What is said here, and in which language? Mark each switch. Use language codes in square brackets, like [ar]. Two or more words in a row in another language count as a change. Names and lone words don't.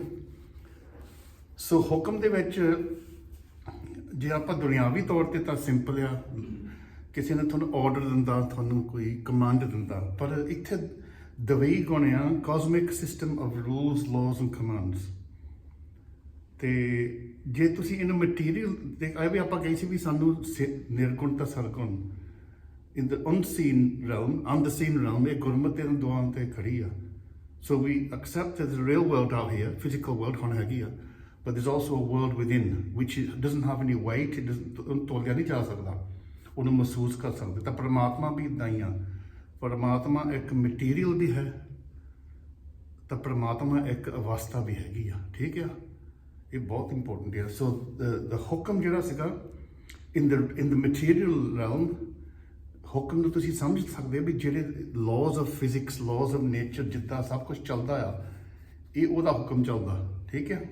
[pa] ਸੋ ਹੁਕਮ ਦੇ ਵਿੱਚ ਜੇ ਆਪਾਂ ਦੁਨਿਆਵੀ ਤੌਰ ਤੇ ਤਾਂ ਸਿੰਪਲ ਆ, ਕਿਸੇ ਨੇ ਤੁਹਾਨੂੰ ਆਰਡਰ ਦਿੰਦਾ, ਤੁਹਾਨੂੰ ਕੋਈ ਕਮਾਂਡ ਦਿੰਦਾ, ਪਰ ਇੱਥੇ ਦਵਈ ਗੁਣ ਆ [en] cosmic system of rules laws and commands. [pa] ਤੇ ਜੇ ਤੁਸੀਂ ਇਹਨੂੰ ਮਟੀਰੀਅਲ ਦੇ ਇਹ ਵੀ ਆਪਾਂ ਕਹੀ ਸੀ ਵੀ ਸਾਨੂੰ ਨਿਰਗੁਣ ਤਾਂ ਸਰਗੁਣ [en] in the unseen realm, unseen realm, [pa] ਇਹ ਗੁਰਮਤਿ ਦੇ ਦੁਆਨ ਤੇ ਖੜੀ ਆ। [en] So we accept that the real world out here, physical world [pa] ਹੁਣ ਹੈਗੀ ਆ, [en] but there's also a world within which doesn't have any weight, it doesn't [pa] ਤੋਲਿਆ ਨਹੀਂ ਜਾ ਸਕਦਾ, ਉਹਨੂੰ ਮਹਿਸੂਸ ਕਰ ਸਕਦੇ। ਤਾਂ ਪਰਮਾਤਮਾ ਵੀ ਇੱਦਾਂ ਹੀ ਆ, ਪਰਮਾਤਮਾ ਇੱਕ ਮਟੀਰੀਅਲ ਵੀ ਹੈ, ਤਾਂ ਪਰਮਾਤਮਾ ਇੱਕ ਅਵਸਥਾ ਵੀ ਹੈਗੀ ਆ, ਠੀਕ ਆ, ਇਹ ਬਹੁਤ ਇੰਪੋਰਟੈਂਟ ਹੈ। [en] so the [pa] ਹੁਕਮ ਜਿਹੜਾ ਸੀਗਾ [en] in the material realm, [pa] ਹੁਕਮ ਨੂੰ ਤੁਸੀਂ ਸਮਝ ਸਕਦੇ ਵੀ ਜਿਹੜੇ [en] laws of physics, laws of nature, [pa] ਜਿੱਦਾਂ ਸਭ ਕੁਝ ਚੱਲਦਾ ਆ, ਇਹ ਉਹਦਾ ਹੁਕਮ ਚੱਲਦਾ, ਠੀਕ ਹੈ।